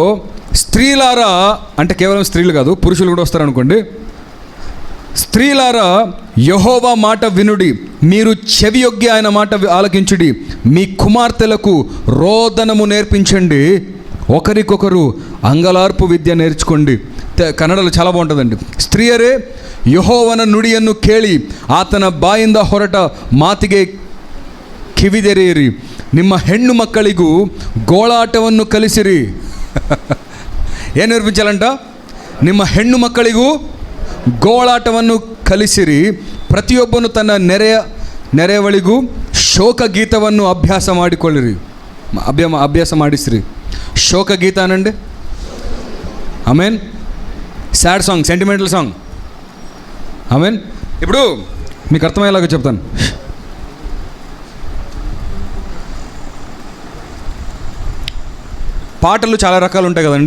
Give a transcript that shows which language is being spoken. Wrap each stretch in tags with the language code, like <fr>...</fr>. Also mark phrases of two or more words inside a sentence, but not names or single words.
<te>స్త్రీలారా అంటే కేవలం స్త్రీలు కాదు, పురుషులు కూడా వస్తారనుకోండి. స్త్రీలారా యెహోవా మాట వినుడి, మీరు చెవియొగ్గి ఆయన మాట ఆలకించుడి. మీ కుమార్తెలకు రోదనము నేర్పించండి, ఒకరికొకరు అంగలార్పు విద్య నేర్చుకోండి. కన్నడలో చాలా బాగుంటుందండి.</te> <kn>ಸ್ತ್ರೀಯರೇ ಯೆಹೋವನ ನುಡಿಯನ್ನು ಕೇಳಿ ಆತನ ಬಾಯಿಂದ ಹೊರಟ ಮಾತಿಗೆ ಕಿವಿದೆರೆಯಿರಿ. ನಿಮ್ಮ ಹೆಣ್ಣು ಮಕ್ಕಳಿಗೂ ಗೋಳಾಟವನ್ನು ಕಲಿಸಿರಿ.</kn> <te>ಏನು నేర్పించాలంట?</te> <kn>ನಿಮ್ಮ ಹೆಣ್ಣು ಮಕ್ಕಳಿಗೂ ಗೋಳಾಟವನ್ನು ಕಲಿಸಿರಿ. ಪ್ರತಿಯೊಬ್ಬನು ತನ್ನ ನೆರೆಯವಳಿಗೂ ಶೋಕ ಗೀತವನ್ನು ಅಭ್ಯಾಸ ಮಾಡಿಕೊಳ್ಳಿರಿ. ಅಭ್ಯಾಸ ಮಾಡಿಸಿರಿ. ಶೋಕ ಗೀತ ಅనండి.</kn> <te>ఆమేన్.</te> <en>sad song, sentimental song.</en> <te>ఆమేన్. ఇప్పుడు మీకు అర్థమయ్యేలాగా చెప్తాను. పాటలు చాలా రకాలు ఉంటాయి కదండి.</te>